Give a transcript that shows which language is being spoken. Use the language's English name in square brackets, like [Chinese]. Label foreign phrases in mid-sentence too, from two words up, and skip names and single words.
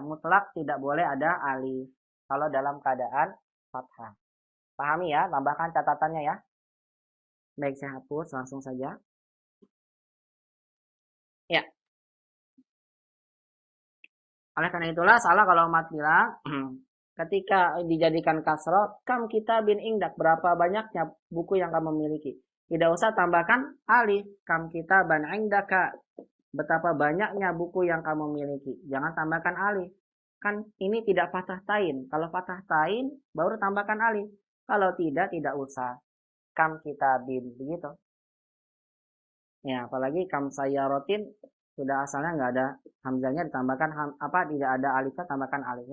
[Indonesian] Mutlak tidak boleh ada alif. Kalau dalam keadaan fathah. Pahami ya, tambahkan catatannya ya. Baik, saya hapus langsung saja. Ya. Oleh karena itulah salah kalau umat bilang, ketika dijadikan kasroh, [Arabic] كم كتاب عندك, [Indonesian] berapa banyaknya buku yang kamu miliki. Tidak usah tambahkan alif, [Arabic] كم كتابا عندك, [Indonesian] betapa banyaknya buku yang kamu miliki. Jangan tambahkan alif. Kan ini tidak fathah tain. Kalau fathah tain, baru tambahkan alif. Kalau tidak usah. [Arabic] كم كتاب, [Indonesian] begitu. Ya, apalagi [Arabic] كم سيارة, [Indonesian] sudah asalnya nggak ada hamzahnya, ditambahkan tidak ada alifnya, tambahkan alif.